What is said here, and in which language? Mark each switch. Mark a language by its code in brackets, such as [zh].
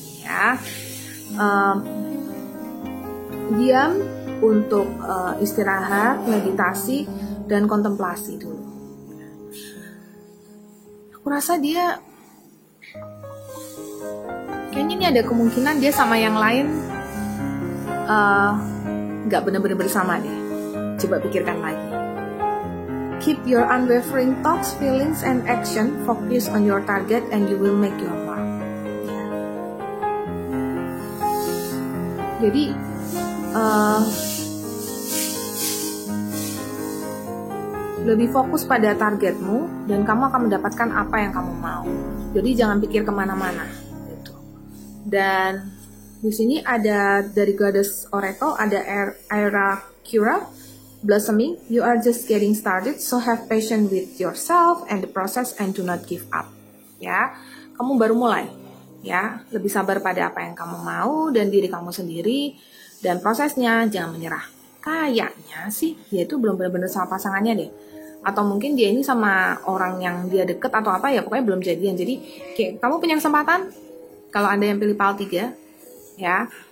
[id] Ya, diam untuk istirahat, meditasi, dan kontemplasi dulu. Aku rasa dia kayaknya ini ada kemungkinan dia sama yang lain gak benar-benar bersama deh. Coba pikirkan lagi. [en] Keep your unwavering thoughts, feelings, and action. Focus on your target and you will make your mark. [id] Jadi lebih fokus pada targetmu dan kamu akan mendapatkan apa yang kamu mau. Jadi jangan pikir kemana-mana gitu. Dan di sini ada dari Goddess Oracle ada Aira Cura blossoming. [en] You are just getting started, so have patience with yourself and the process and do not give up. [id] Ya, kamu baru mulai. Ya, lebih sabar pada apa yang kamu mau dan diri kamu sendiri, dan prosesnya jangan menyerah. Kayaknya sih dia itu belum benar-benar sama pasangannya deh. atau mungkin dia ini sama orang yang dia deket atau apa ya, pokoknya belum jadian. Jadi kayak kamu punya kesempatan kalau Anda yang pilih PAL 3 ya.